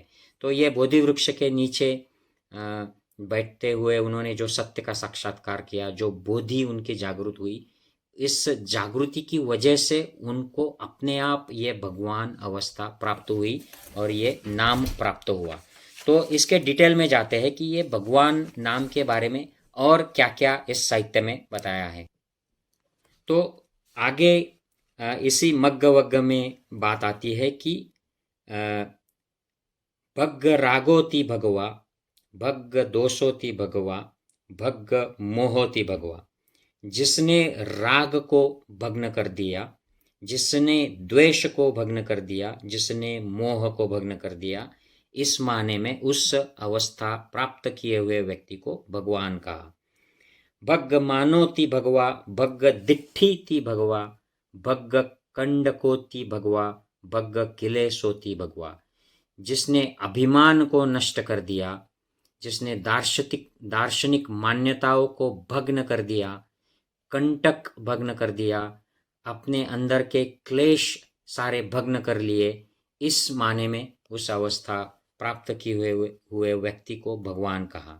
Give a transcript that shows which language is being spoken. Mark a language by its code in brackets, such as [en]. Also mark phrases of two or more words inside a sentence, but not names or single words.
[hi] तो ये बोधि वृक्ष के नीचे बैठते हुए उन्होंने जो सत्य का साक्षात्कार किया, जो बोधि उनकी जागृत हुई, इस जागृति की वजह से उनको अपने आप ये भगवान अवस्था प्राप्त हुई और ये नाम प्राप्त हुआ। तो इसके डिटेल में जाते हैं कि ये भगवान नाम के बारे में और क्या क्या इस साहित्य में बताया है। तो आगे इसी मग्ग वग्ग में बात आती है कि [pi] भग्ग रागोति भगवा, भग्ग दोषोति भगवा, भग्ग मोहोति भगवा। [hi] जिसने राग को भग्न कर दिया, जिसने द्वेष को भग्न कर दिया, जिसने मोह को भग्न कर दिया, इस माने में उस अवस्था प्राप्त किए हुए व्यक्ति को भगवान कहा। [pi] भग्ग मानोति भगवा, भग्ग दिट्ठीति भगवा, भग्ग कंडकोति भगवा, भग्ग किलेशोति भगवा। [hi] जिसने अभिमान को नष्ट कर दिया, जिसने दार्शनिक मान्यताओं को भग्न कर दिया, कंटक भग्न कर दिया, अपने अंदर के क्लेश सारे भग्न कर लिए, इस माने में उस अवस्था प्राप्त किए हुए व्यक्ति को भगवान कहा।